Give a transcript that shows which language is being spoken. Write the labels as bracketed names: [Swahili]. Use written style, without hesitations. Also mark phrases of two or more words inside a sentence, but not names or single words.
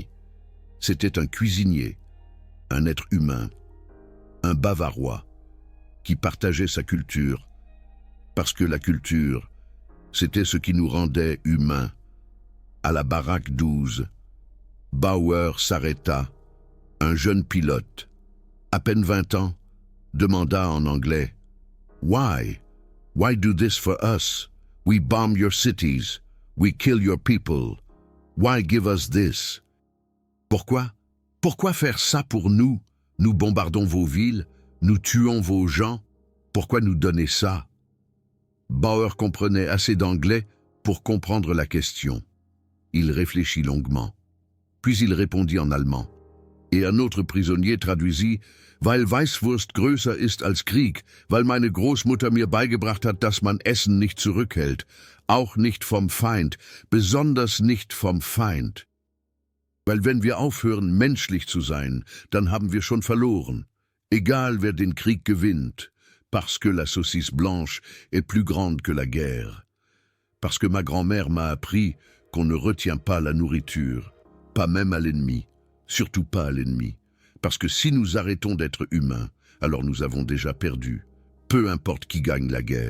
[French] C'était un cuisinier, un être humain, un Bavarois, qui partageait sa culture, parce que la culture, c'était ce qui nous rendait humains. À la baraque 12, Bauer s'arrêta. Un jeune pilote, à peine 20 ans, demanda en anglais « Why? [English] Why do this for us? We bomb your cities. We kill your people. Why give us this? [French] » Pourquoi? Pourquoi faire ça pour nous? Nous bombardons vos villes, nous tuons vos gens. Pourquoi nous donner ça? Bauer comprenait assez d'anglais pour comprendre la question. Il réfléchit longuement. Puis il répondit en allemand. Et un autre prisonnier traduisit [German] « Weil Weißwurst größer ist als Krieg, weil meine Großmutter mir beigebracht hat, dass man Essen nicht zurückhält, auch nicht vom Feind, besonders nicht vom Feind. Weil wenn wir aufhören, menschlich zu sein, dann haben wir schon verloren, egal wer den Krieg gewinnt, [French] parce que la saucisse blanche est plus grande que la guerre. Parce que ma grand-mère m'a appris qu'on ne retient pas la nourriture, pas même à l'ennemi. Surtout pas à l'ennemi, parce que si nous arrêtons d'être humains, alors nous avons déjà perdu, peu importe qui gagne la guerre.